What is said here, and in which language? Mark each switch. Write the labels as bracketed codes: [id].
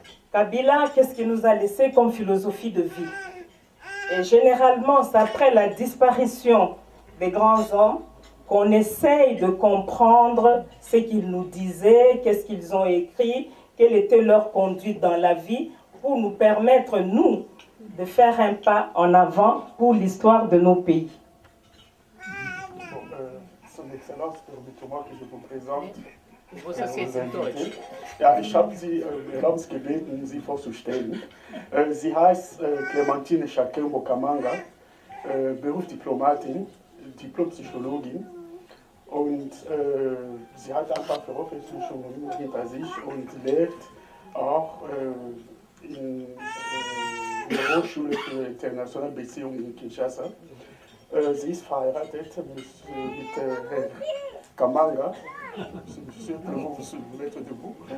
[fr] Kabila, qu'est-ce qu'il nous a laissé comme philosophie de vie? Et généralement, c'est après la disparition des grands hommes qu'on essaye de comprendre ce qu'ils nous disaient, qu'est-ce qu'ils ont écrit, quelle était leur conduite dans la vie, pour nous permettre, nous, de faire un pas en avant pour l'histoire de nos pays. Son Excellence, permettez-moi que je vous présente. [de] Muss das jetzt in Deutsch? Ja, ich habe Sie erlaubens gebeten, Sie vorzustellen. Sie heißt Clementine Chakembo Kamanga, Berufsdiplomatin, Diplompsychologin und sie hat ein paar Veröffentlichungen hinter sich und lehrt auch in der Hochschule für internationale Beziehungen in Kinshasa. Sie ist verheiratet mit Herrn Kamanga. [fr] Je suis sûr que vous vous mettre debout.